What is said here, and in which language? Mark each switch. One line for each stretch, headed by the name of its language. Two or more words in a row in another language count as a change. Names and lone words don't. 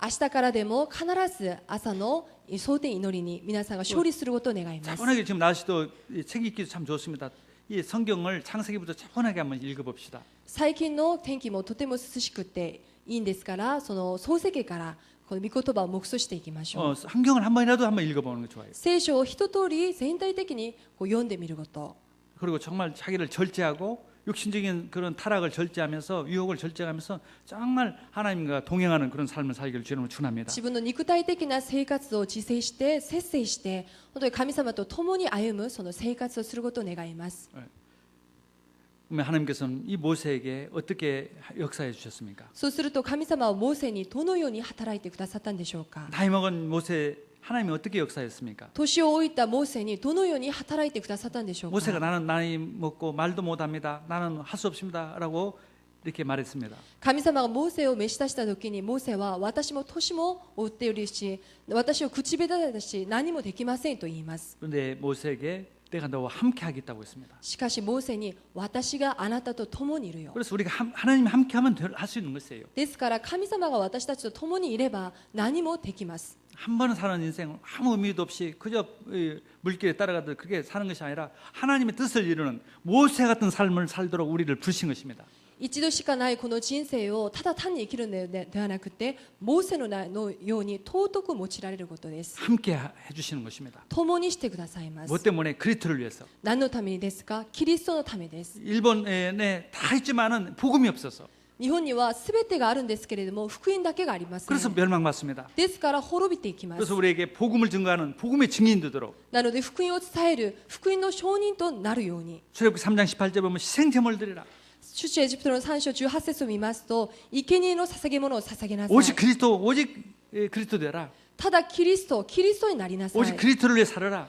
Japanese: 明日からでも必ず朝の蒼天祈りに皆さんが勝利することを願います。
Korean: 차분하게 지금 날씨도 책 읽기도 참 좋습니다. 이 성경을 창세기부터 차분하게 한번 읽어봅시다.
Japanese: 最近の天気もとても涼しくていいんですから、その創世記からこの御言葉を黙想していきましょう。
Korean: 성경을 한 번이라도 한번 읽어보는 게 좋아요.
Japanese: 聖書を一通り全体的に読んでみること。
Korean: 그리고 정말 자기를 절제하고 육신적인 그런 타락을 절제하면서 유혹을 절제하면서 정말 하나님과 동행하는 그런 삶을 살기를 주님으로 축원합니다.
Japanese: 自分の肉体的な生活を自制して節制して本当に神様と共に歩むその生活をすることを願います。
Korean: 그러면 하나님께서는 이 모세에게 어떻게 역사해 주셨습니까?
Japanese: そうすると神様はモーセにどのように働いてくださったんでしょうか。
Korean: 나이 먹은 모세 하나님이 어떻게 역사했습니까?
Japanese: 年を老いたモーセにどのように働いてくださったんでしょうか。
Korean: 모세가 나는 나이 먹고 말도 못합니다. 나는 할 수 없습니다라고 이렇게 말했습니다.
Japanese: 神様がモーセを召し出した時にモーセは私も年も追っているし私を口下手だし何もできませんと言います。
Korean: 그런데 모세에게 내가 너와 함께 하겠다고 했습니다.
Japanese: しかしモーセに私があなたと共にいるよ。
Korean: 그래서 우리가 하나님이 함께하면 할 수 있는 것이에요.
Japanese: ですから神様が私たちと共にいれば何もできます。
Korean: 한 번 사는 인생 아무 의미도 없이 그저 물길에 따라가듯 그렇게 사는 것이 아니라 하나님의 뜻을 이루는 모세 같은 삶을 살도록 우리를 부르신 것입니다.
Japanese: 一度しかないこの人生をただ単に生きるのではなくてモーセのように尊く用いられることです。
Korean: 함께 해주시는 것입니다.
Japanese: 共にしてくださいます。
Korean: 뭐 때문에 그리스도를 위해서.
Japanese: 何のためにですか？キリストのためです。
Korean: 일본에 다 있지만은 복음이 없어서
Japanese: 日本には全てがあるんですけれども福音だけがありません。
Korean: 그래서 멸망받습니다.
Japanese: ですから滅びていきます。
Korean: 그래서 우리에게 복음을 증거하는 복음의 증인이 되도록
Japanese: なので福音を伝える福音の証人となるように。
Korean: 출애굽기 3장 18절 보면 희생제물을 드리라.
Japanese: 出エジプトの3章18節を見ますと生贄の捧げ物を捧げなさい。
Korean: 오직 그리스도 되라.
Japanese: ただキリストになりなさい。
Korean: 오직 그리스도를 위해 살아라.